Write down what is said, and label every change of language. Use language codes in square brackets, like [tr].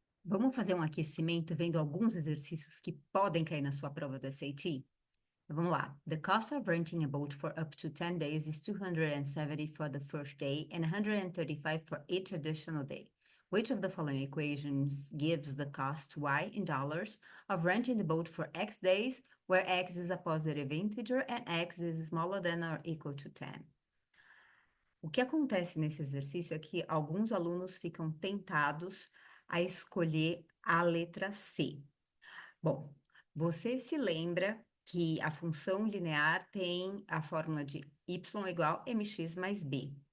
[pt] Vamos fazer um aquecimento vendo alguns exercícios que podem cair na sua prova do SAT? Então, vamos lá. [en] The cost of renting a boat for up to 10 days is 270 for the first day and 135 for each additional day. Which of the following equations gives the cost y in dollars of renting the boat for x days, where x is a positive integer and x is smaller than or equal to 10? [pt] O que acontece nesse exercício é que alguns alunos ficam tentados a escolher a letra C. Bom, você se lembra que a função linear tem a fórmula de y igual mx mais b.